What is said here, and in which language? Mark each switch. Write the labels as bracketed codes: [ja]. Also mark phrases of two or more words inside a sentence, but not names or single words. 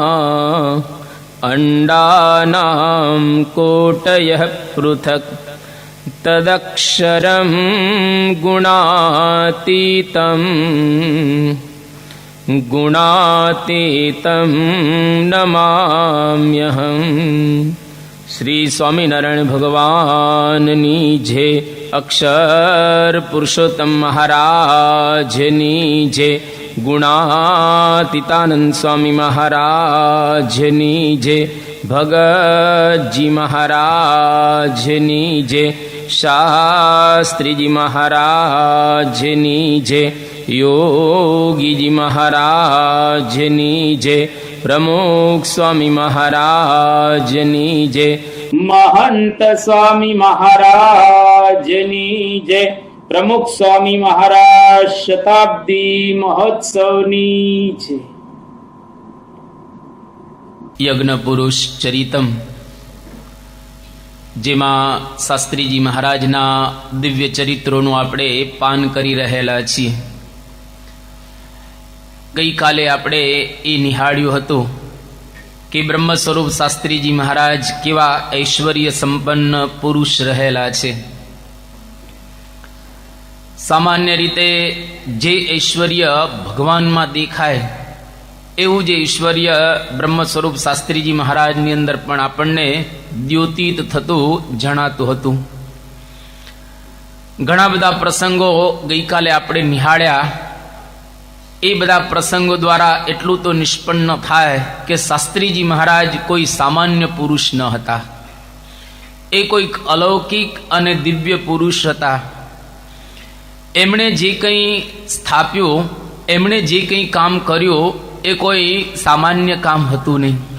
[sa] अंडानां कोटयः पृथक् तदक्षरं गुणातीतं नमाम्यहम्। [gu] શ્રી સ્વામીનારાયણ ભગવાનની જય। અક્ષર પુરુષોત્તમ મહારાજની જય। ગુણાતીતાનંદ સ્વામી મહારાજની જય। ભગત જી મહારાજની જય। શાસ્ત્રી જી મહારાજની જય। યોગી જી મહારાજની જય। પ્રમુખ સ્વામી મહારાજની જય। મહંત સ્વામી મહારાજની જય। પ્રમુખ સ્વામી મહારાજ શતાબ્દી મહોત્સવની જય। યજ્ઞ પુરુષ ચરિતમ જેમાં શાસ્ત્રીજી મહારાજના દિવ્ય ચરિત્રો આપણે પાન કરી રહેલા છીએ। ગઈ કાલે આપણે એ નિહાળ્યું હતું કે બ્રહ્મ સ્વરૂપ શાસ્ત્રીજી મહારાજ કેવા ઐશ્વર્ય સંપન્ન પુરુષ રહેલા છે। સામાન્ય રીતે જે ઐશ્વર્ય ભગવાનમાં દેખાય એવું જે ઐશ્વર્ય બ્રહ્મ સ્વરૂપ શાસ્ત્રીજી મહારાજની અંદર પણ આપણને દ્યોતિત થતું જણાતું હતું। ઘણા બધા પ્રસંગો ગઈ કાલે આપણે નિહાળ્યા। એ બધા પ્રસંગો દ્વારા એટલું તો નિષ્પન્ન થાય કે શાસ્ત્રીજી મહારાજ કોઈ સામાન્ય પુરુષ ન હતા। એ કોઈ અલૌકિક અને દિવ્ય પુરુષ હતા। એમણે જે કંઈ સ્થાપ્યું, એમણે જે કંઈ કામ કર્યું એ કોઈ સામાન્ય કામ હતું નહીં।